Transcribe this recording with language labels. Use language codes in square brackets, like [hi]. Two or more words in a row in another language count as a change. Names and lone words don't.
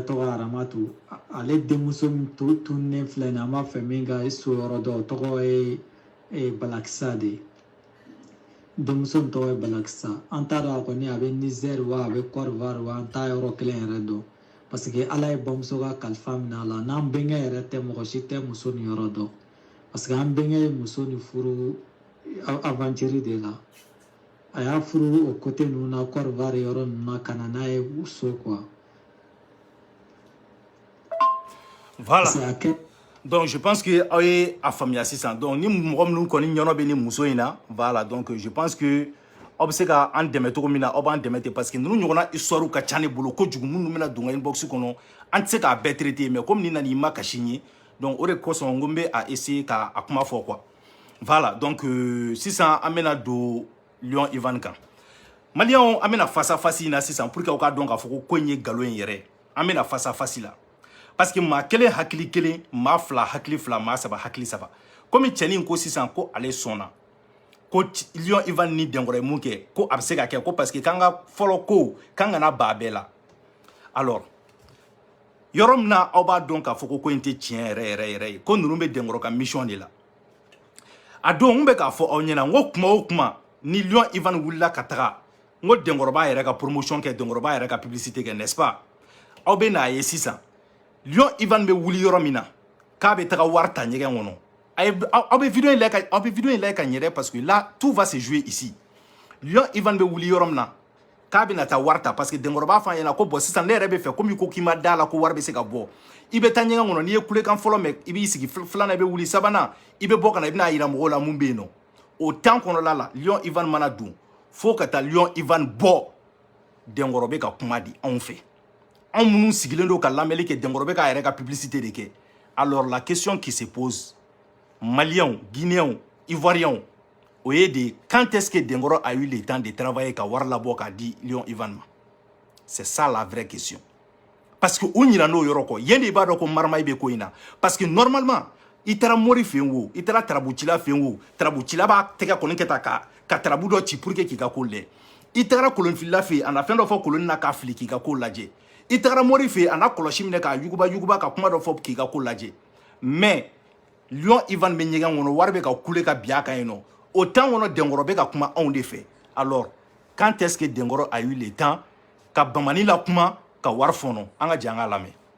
[bm] tɔgɔ Aramatu ale denmuso min tunnen filɛ nin an b'a fɛ min ka so yɔrɔ dɔn o tɔgɔ ye Balakisa de ye denmuso min tɔgɔ ye Balakisa an t'a dɔn a kɔni a bɛ Niger wa a bɛ Côte d'Ivoire wa an t'a yɔrɔ kelen yɛrɛ dɔn [fr] parce que [bm] ala ye bamuso ka kalifa minɛ a la n'an bɛnkɛ yɛrɛ tɛ mɔgɔ si tɛ muso nin yɔrɔ dɔn [fr] parce que [bm] an bɛnkɛ ye muso nin furu aventure de la a y'a furu o côté ninnu na Côte d'Ivoire yɔrɔ ninnu na ka na n'a ye so quoi [fr] voilà donc je pense que [bm] aw ye a faamuya sisan donc ni mɔgɔ minnu kɔni ɲɔnɔ bɛ ni muso in na [fr] voilà donc je pense que [bm] aw bɛ se ka an dɛmɛ cogo min na aw b'an dɛmɛ ten [fr] parce que [bm] ninnu ɲɔgɔnna histoire ka ca ne bolo kojugu minnu bɛna don inbox kɔnɔ an tɛ se k'a bɛɛ traiter [fr] mais comme [bm] nin nana i ma kasi n ye donc o de kosɔn n ko n bɛ a essayer ka a kuma fɔ [fr] quoi voilà donc [bm] sisan an bɛna don Lion Ivan kan maliyɛnw an bɛna [fr] face à face [bm] in na sisan [fr] pour que [bm] aw k'a dɔn k'a fɔ ko in ye nkalon in yɛrɛ an bɛna [fr] face à face [bm] la [fr] parce que [bm] maa kelen hakili kelen maa fila hakili fila maa saba hakili saba komi cɛnin ko sisan ko ale sɔnna ko Lion Ivan ni Denkɔrɔ ye mun kɛ ko a bɛ se ka kɛ ko [fr] parce que [bm] k'an ka fɔlɔ ko k'an kana ba bɛɛ la alors yɔrɔ min na aw b'a dɔn k'a fɔ ko in tɛ tiɲɛ yɛrɛ ye ko ninnu bɛ Denkɔrɔ ka mission de la a don n bɛ k'a fɔ aw ɲɛna n ko kuma o kuma ni Lion Ivan wulila ka taga n ko Denkɔrɔ b'a yɛrɛ ka promotion kɛ Denkɔrɔ b'a yɛrɛ ka publicité kɛ [fr] n'est-ce pas [bm] aw bɛ n'a ye sisan Lion Ivan bɛ wuli yɔrɔ min na k'a bɛ taga wari ta ɲɛgɛn kɔnɔ aw bɛ vidéo in lajɛ ka ɲɛ dɛ [fr] parce que là tout va se jouer ici [bm] Lion Ivan bɛ wuli yɔrɔ min na k'a bɛ na taa wari ta [fr] parce que [bm] Denkɔrɔ b'a fɔ an ɲɛna ko bon sisan ne yɛrɛ bɛ fɛ komi ko k'i ma da la ko wari bɛ se ka bɔ i bɛ taa ɲɛgɛn kɔnɔ n'i ye kulekan fɔlɔ mɛn i b'i sigi filanan i bɛ wuli sabanan i bɛ bɔ ka na i bɛna yira mɔgɔw la mun bɛ yen nɔ o temps kɔnɔna la Lion Ivan mana don fo ka taa Lion Ivan bɔ Denkɔrɔ bɛ ka kuma di anw fɛ anw minnu sigilen don ka lamɛnli kɛ Denkɔrɔ bɛ k'a yɛrɛ ka publicité de kɛ [fr] alors la question qui se pose Maliens, Guinéens, Ivoiriens [bm] o ye de quand [fr] est-ce que Denkɔrɔ a eu le temps de travailler [bm] ka wari labɔ k'a di Lion Ivan ma [fr] c'est ça la vraie question parce que [bm] u ɲina n'o yɔrɔ kɔ yen de i b'a dɔn ko maramayi bɛ ko in na [fr] parce que normalement [bm] i taara mori fɛ yen o i taara tarabucila fɛ yen o tarabucila b'a tɛgɛ kɔni kɛ ta ka tarabu dɔ ci [fr] pour que [bm] k'i ka ko lajɛ i taara kolonfilila fɛ yen a na fɛn dɔ fɔ koloni na k'a fili k'i ka ko lajɛ i taara mori fɛ yen a na kɔlɔsi minɛ k'a yuguba ka kuma dɔ fɔ k'i ka ko lajɛ mais Lion Ivan bɛ ɲɛgɛn kɔnɔ wari bɛ ka kule ka bin a kan yen nɔ o temps kɔnɔ Denkɔrɔ bɛ ka kuma anw de fɛ [fr] alors quand est-ce que Denkɔrɔ a eu le temps [bm] ka bamani la kuma ka wari fɔnɔ an ka jɛ an k'a lamɛn.